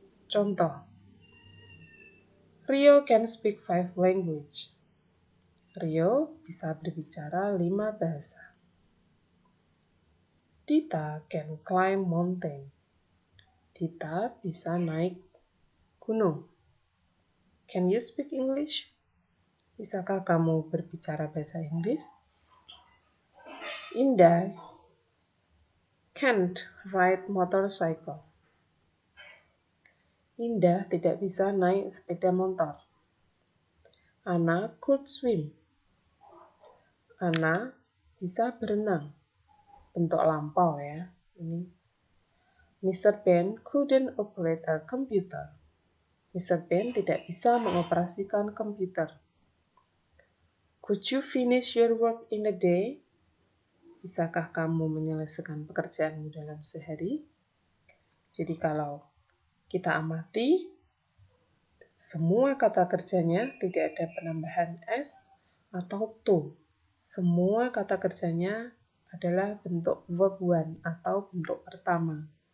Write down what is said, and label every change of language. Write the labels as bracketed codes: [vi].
[en] Contoh, Rio can speak 5 languages. [id] Rio bisa berbicara 5 bahasa. [en] Dita can climb mountain. [id] Dita bisa naik gunung. [en] Can you speak English? [id] Bisakah kamu berbicara bahasa Inggris? [en] Indah can't ride motorcycle. [id] Indah tidak bisa naik sepeda motor. [en] Anna could swim. [id] Anna bisa berenang. Bentuk lampau ya. Ini. Mr. [en] Ben couldn't operate a computer. Mr. [id] Ben tidak bisa mengoperasikan komputer. [en] Could you finish your work in a day? [id] Bisakah kamu menyelesaikan pekerjaanmu dalam sehari? Jadi kalau kita amati, semua kata kerjanya tidak ada penambahan s atau to. Semua kata kerjanya adalah bentuk verb one atau bentuk pertama.